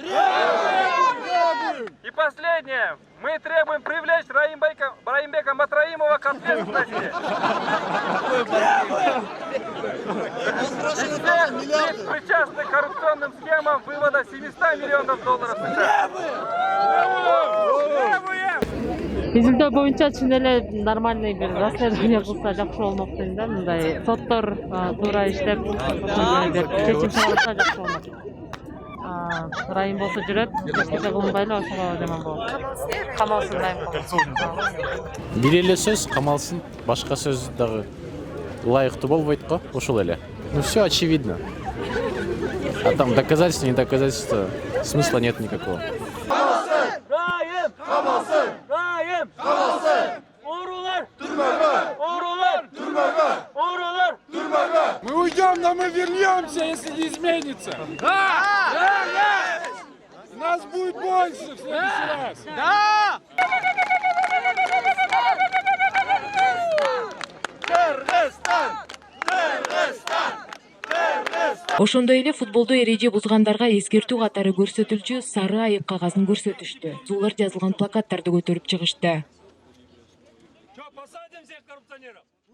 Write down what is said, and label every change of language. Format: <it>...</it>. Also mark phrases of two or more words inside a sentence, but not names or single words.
<ru>И последнее. Мы требуем привлечь Райымбека Матраимова к ответственности. И всех лиц, причастных к коррупционным схемам вывода 700 миллионов долларов США.</ru> <ky>Изилдөө боюнча чын эле нормальный бир расследование кылса жакшы болмок дейм да. Мындай соттор туура иштеп, бир чечим чыгарса жакшы болмок. Райым болсо жүрөт, эч нерсе кылынбай эле ошого жаман болот. Камалсын Райым. Бир эле сөз камалсын, башка сөз дагы ылайыктуу болбойт го, ошол эле.</ky> <ru>Все очевидно. А там доказательства, не доказательства, смысла нет никакого.</ru> <ky>Райым! Уруулар! Уруулар!</ky> <ru>Мы уйдем, но мы вернемся, если не изменится. Да! Нас будет больше в следующий раз. Да! Кыргызстан!</ru> <ky>Ошондой эле футболдо эреже бузгандарга эскертүү катары көрсөтүлчү сары айык кагазын көрсөтүштү. Суулар жазылган плакаттарды көтөрүп чыгышты.</ky> <ru>Посадим всех коррупционеров!</ru>